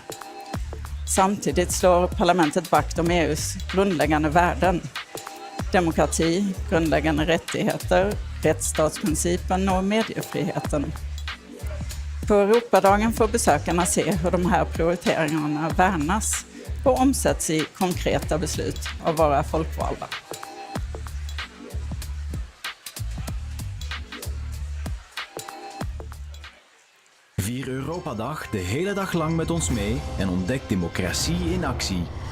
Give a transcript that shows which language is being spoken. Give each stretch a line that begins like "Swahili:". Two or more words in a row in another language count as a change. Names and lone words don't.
Swedish: Samtidigt slår parlamentet vakt om EUs grundläggande värden: demokrati, grundläggande rättigheter, rättsstatsprincipen och mediefriheten. På Europadagen får besökarna se hur de här prioriteringarna värnas och omsätts i konkreta beslut av våra folkvalda.
Dutch: Vier Europadag de hele dag lang met ons mee en ontdek democratie in actie.